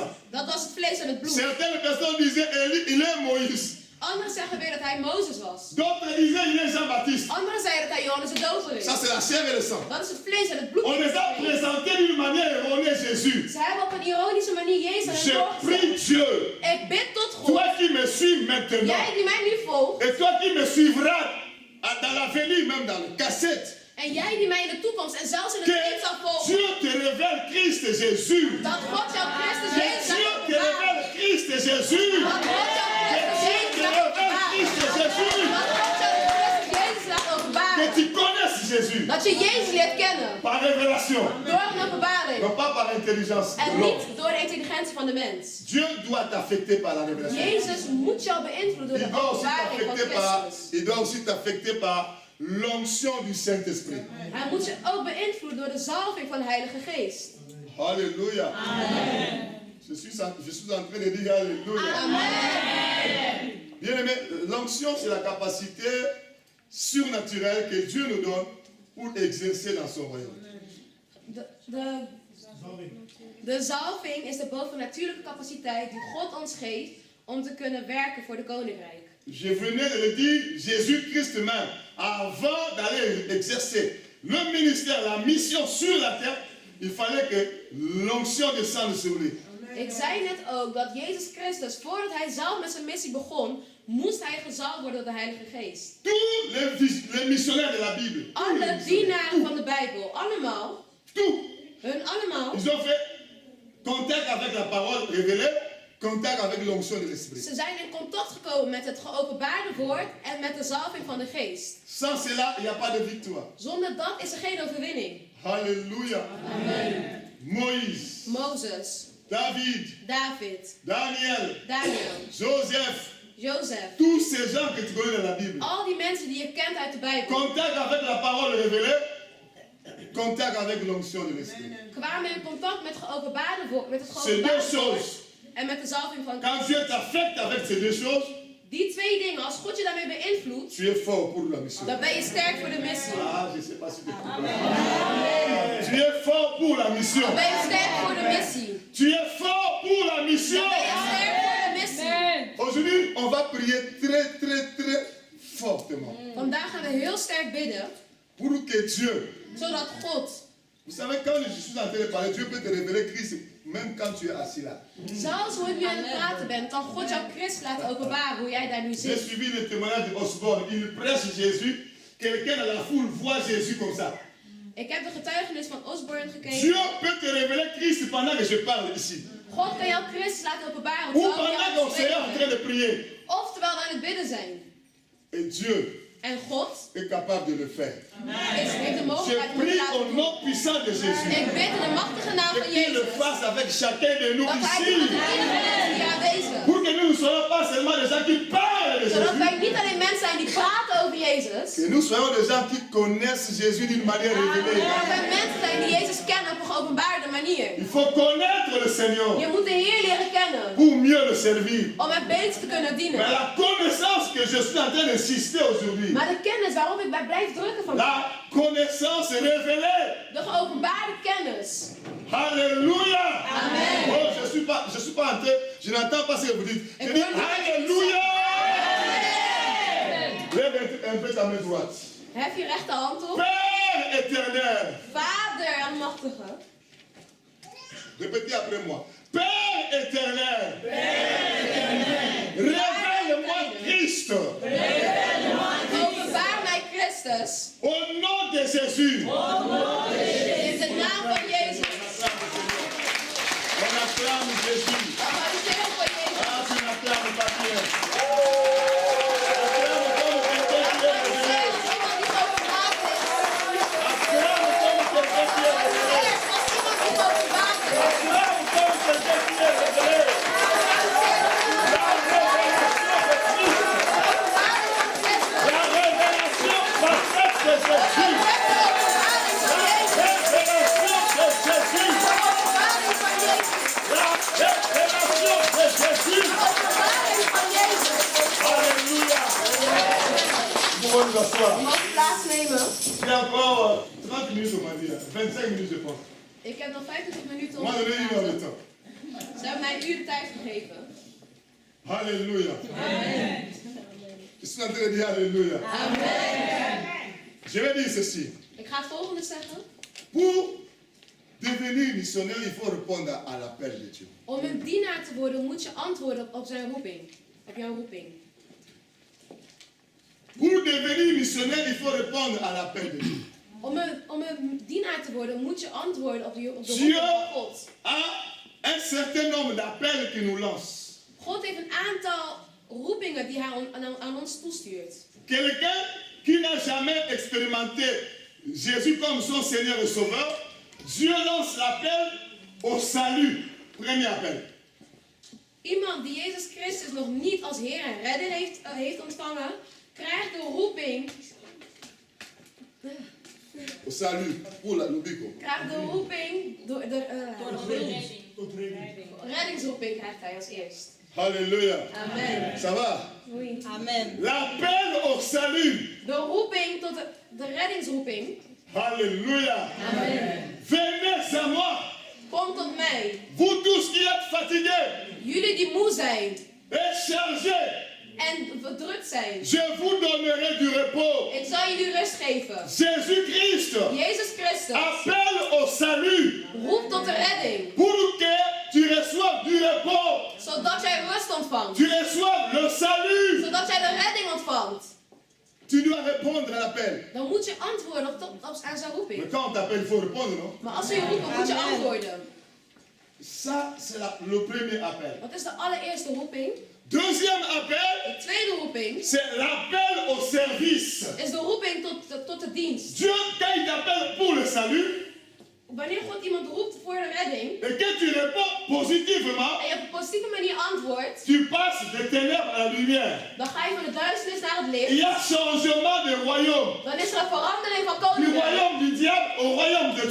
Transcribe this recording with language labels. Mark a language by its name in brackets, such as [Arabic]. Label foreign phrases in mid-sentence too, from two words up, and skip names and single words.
[French] la chair et le sang. [Dutch] Dat was het vlees en het bloed. [French] Certaines personnes disaient Élie, il est Moïse. [Dutch] Anderen zeggen weer dat hij Mozes was. [French] D'autres disaient il est Jean-Baptiste. [Dutch] Anderen zeiden dat hij Johannes de Doper is. [French] Ça c'est la chair et le sang. [Dutch] Dat is het vlees en het bloed. [French] On les a présentés d'une manière erronée Jésus. [Dutch] Ze hebben op een ironische manier Jezus aan [French] Je [Dutch] het woord [French] prie [Dutch] gezet. [French] Dieu. [Dutch] Ik bid tot God. [French] Toi qui me suis maintenant. [Dutch] Jij die mij nu volgt. [French] Et toi qui me suivras dans l'avenir, même dans le cassette. [Dutch] En jij die mij in de toekomst en zelfs in het [French] Que [Dutch] heden zal volgen. [French] Dieu te révèle Christ Jésus. [Dutch] Dat God jouw Christus [French] Que [Dutch] Jezus [French] Dieu [Dutch] laat [French] te [Dutch] openbaren. [French] révèle Christ Jésus. [Dutch] Dat God jouw [French] Que [Dutch] Christus [French] Dieu [Dutch] Jezus [French] te [Dutch] laat [French] révèle [Dutch] openbaren. [French] Christ Jésus. [Dutch] Dat God jouw Christus Jezus laat [French] Que [Dutch] openbaren. [French] tu connaisses Jésus. [Dutch] Dat je Jezus leert kennen. [French] Par révélation. [Dutch] Door een openbaring. [French] Non pas par intelligence. de [Dutch] En [French] l'homme. [Dutch] niet door de intelligentie van de mens. [French] Dieu doit t'affecter par la révélation. [Dutch] Jezus moet jou beïnvloeden door [French] Il [Dutch] de [French] doit aussi [Dutch] openbaring van [French] t'affecter par, [Dutch] Christus. [French] il doit aussi t'affecter par l'onction du Saint-Esprit. [Dutch] Hij moet je ook beïnvloeden door de zalving van de Heilige Geest. [French] Alléluia. Je suis en train de dire Alléluia. Amen. Bien aimé, l'onction c'est la capacité surnaturelle que Dieu nous donne pour exercer dans son royaume. [Dutch] De zalving is de bovennatuurlijke capaciteit die God ons geeft om te kunnen werken voor de koninkrijk. [French] Je venais de le dire, Jésus-Christ même, avant d'aller exercer le ministère, la mission sur la terre, il fallait que l'onction descende sur lui. [Dutch] Ik zei net ook dat Jezus Christus, voordat hij zelf met zijn missie begon, moest hij gezalfd worden door de Heilige Geest. [French] Tous les missionnaires de la Bible, [Dutch] Alle dienaren van de Bijbel, allemaal, [French] tous, [Dutch] hun allemaal, [French] ils ont fait contact avec la parole révélée, contact avec l'onction de l'Esprit. [Dutch] ze zijn in contact gekomen met het geopenbaarde woord en met de zalving van de Geest. [French] Sans cela, il n'y a pas de victoire. [Dutch] Zonder dat is er geen overwinning. [French] Alléluia. Amen. Moïse, [Dutch] Mozes, [French] David, [Dutch] David, [French] Daniel, [Dutch] Daniel, [French] Joseph, [Dutch] Jozef. [French] tous ces gens que tu connais dans la Bible. [Dutch] Al die mensen die je kent uit de Bijbel [French] Contact avec la parole révélée, contact avec l'onction de l'Esprit. [Dutch] kwamen in contact met geopenbaarde woord, met het [French] Ces deux [Dutch] geopenbaarde woord [French] choses, [Dutch] en met de zalving van [French] quand Dieu t'affecte avec ces deux choses, [Dutch] die twee dingen. Als God je daarmee beïnvloedt, [French] tu es fort pour la mission. [Dutch] dan ben je sterk voor de missie. [French] Ah, je ne sais pas si tu comprends. Tu es fort pour la mission. [Dutch] Dan ben je sterk voor de missie. [French] Tu es fort pour la mission. [Dutch] Dan ben je sterk voor de missie. [French] Aujourd'hui, on va prier très, très, très fortement [Dutch] Vandaag gaan we heel sterk bidden, [French] pour que Dieu, [Dutch] zodat God, [French] vous savez, quand je suis en train de parler, Dieu peut te révéler Christ même quand tu es assis là. [Dutch] zelfs hoe je nu aan het praten bent, kan God jouw Christus laten openbaren hoe jij daar nu [French] J'ai [Dutch] zit. [French] suivi le témoignage de Osborne. Il prêche Jésus. Quelqu'un dans la foule voit Jésus comme ça. [Dutch] Ik heb de getuigenis van Osborne [French] Dieu [Dutch] gekeken. [French] peut te révéler Christ pendant que je parle ici. [Dutch] God kan jouw Christus laten openbaren [French] Ou [Dutch] terwijl je [French] pendant [Dutch] aan [French] qu'on [Dutch] het [French] sera en [Dutch] spreken [French] train [Dutch] bent. [French] de prier. [Dutch] Of terwijl we aan het bidden zijn. [French] Et Dieu [Dutch] En God [French] est capable de le faire. [Dutch] heeft de [French] Je [Dutch] mogelijkheid om het te [French] prie [Dutch] laten [French] au [Dutch] doen. [French] nom puissant de Jésus. [Dutch] Ik bid in de machtige naam [French] Et [Dutch] van [French] qu'il le [Dutch] Jezus. [French] fasse avec chacun de nous [Dutch] Dat hij [French] ici. [Dutch] doet met ieder van ons hier aanwezig. [French] Pour que nous ne soyons pas seulement des gens qui parlent de [Dutch] Zodat [French] Jésus. [Dutch] wij niet alleen mensen zijn die praten over Jezus. [French] Que nous soyons des gens qui connaissent Jésus d'une manière révélée. [Dutch] Maar dat wij mensen zijn die Jezus kennen op een geopenbaarde manier. [French] Il faut connaître le Seigneur [Dutch] Je moet de Heer leren kennen. [French] pour mieux le servir. [Dutch] Om hem beter te kunnen [French] Mais [Dutch] dienen. [French] la connaissance que je suis en train d'insister aujourd'hui, [Dutch] Maar de kennis waarop ik bij blijf drukken van [French] la connaissance révélée. [Dutch] de geopenbaarde kennis. [French] Alléluia. Amen. Oh, je suis pas en train, je n'entends pas ce que vous dites. Je dis Alléluia. Lève un peu ta main droite. [Dutch] Hef je rechterhand op. [French] Père éternel. [Dutch] Vader almachtige. [French] Répétez après moi. Père éternel. Révèle-moi Christ. [Dutch] Openbaar mij Christus. [French] Au nom de Jésus. [Dutch] In de naam van Jezus. [French] On acclame Jésus. [Dutch] Applaudisseren voor Jezus. [French] Ah, tu n'acclames pas bien. Acclame comme quelqu'un qui est révélé. [Dutch] Applaudisseren als iemand die geopenbaard is. [French] Acclame comme quelqu'un qui est révélé. [Dutch] Applaudisseren als iemand die geopenbaard is. [French] Acclame comme quelqu'un qui est révélé. La révélation parfaite de Jésus. La révélation de Jésus. La révélation de Jésus. Alléluia. Vous pouvez nous asseoir. [Dutch] Je mag plaatsnemen. [French] J'ai encore 30 minutes au mari, 25 minutes je pense. [Dutch] Ik heb nog 25 minuten om [French] Moi, [Dutch] te [French] je donné une heure de [Dutch] praten. [French] temps. [Dutch] Ze hebben mij een uur de tijd gegeven. [French] Alléluia. Je suis en train de dire Alléluia. Amen. Je vais dire ceci. [Dutch] Ik ga het volgende zeggen. [French] Pour devenir missionnaire, il faut répondre à l'appel de Dieu. [Dutch] Om een dienaar te worden moet je antwoorden op zijn roeping. Op jouw roeping. [French] Pour devenir missionnaire, il faut répondre à l'appel de Dieu. [Dutch] Om een dienaar te worden moet je antwoorden op de roeping [French] Dieu [Dutch] van God. [French] a un certain nombre d'appels qu'il nous lance. [Dutch] God heeft een aantal roepingen die hij aan ons toestuurt. [French] Quelqu'un qui n'a jamais expérimenté Jésus comme son Seigneur et Sauveur, Dieu lance l'appel au salut. Premier appel. [Dutch] Iemand die Jezus Christus nog niet als Heer en Redder heeft ontvangen, krijgt de roeping. [French] Au salut pour le bico. [Dutch] Krijgt de roeping door de reddingsroeping krijgt hij als eerst. [French] Alléluia. Amen. Ça va? Oui. Amen. L'appel au salut. [Dutch] De roeping tot de reddingsroeping. [French] Alléluia. Amen. Venez à moi. [Dutch] Kom tot mij. [French] Vous tous qui êtes fatigués [Dutch] Jullie die moe zijn [French] et chargés, [Dutch] en verdrukt zijn. [French] je vous donnerai du repos. [Dutch] Ik zal jullie rust geven. [French] Jésus-Christ [Dutch] Jezus Christus [French] appelle au salut [Dutch] roept tot de redding. [French] pour que tu reçoives du repos. [Dutch] Zodat jij rust ontvangt. [French] Tu reçoives le salut. [Dutch] Zodat jij de redding ontvangt. [French] Tu dois répondre à l'appel. [Dutch] Dan moet je antwoorden aan zijn roeping. [French] Mais quand on t'appelle, il faut répondre, non? [Dutch] Maar als we je roepen, moet je antwoorden. [French] Ça, c'est le premier appel. [Dutch] Dat is de allereerste roeping. [French] Deuxième appel, [Dutch] De tweede roeping [French] c'est l'appel au service. [Dutch] is de roeping tot de dienst. [French] Dieu, quand il t'appelle pour le salut, [Dutch] Wanneer God iemand roept voor de redding [French] et que tu réponds positivement, [Dutch] en je op een positieve manier antwoordt, [French] tu passes de ténèbres à la lumière. [Dutch] dan ga je van de duisternis naar het [French] Il [Dutch] licht. [French] y a changement de royaume. [Dutch] Dan is er een verandering van [French] Du [Dutch] koninkrijk. [French] royaume du diable au royaume de